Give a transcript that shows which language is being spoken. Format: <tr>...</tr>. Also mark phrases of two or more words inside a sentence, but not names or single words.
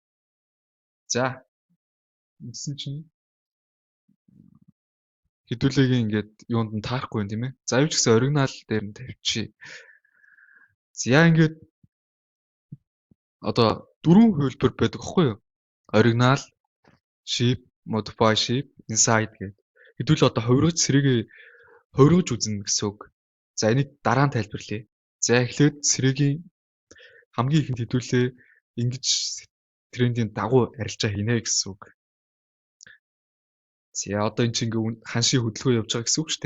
<mn>За ингэсэн чинь хэдүүлээгийн ингээд юунд нь таарахгүй юм тийм ээ. За юу ч гэсэн оригинал дээр нь тавьчих. За ингээд одоо 4 хувилбар байдаг аахгүй юу? Оригинал,</mn> <en>shape, modify shape, inside гэдэг.</en> <mn>Хэдүүлээ одоо хувиргаж үзнэ гэсэн үг. За энийг дараа нь тайлбарлая. За эхлээд сэрэгийн хамгийн ихэнд хэдүүлээ ингэж трендийн дагуу арилжаа хийнэ гэсэн үг. За одоо энэ чинь ингээ ханшийн хөдөлгөөн явж байгаа гэсэн үг шүү дээ.</mn>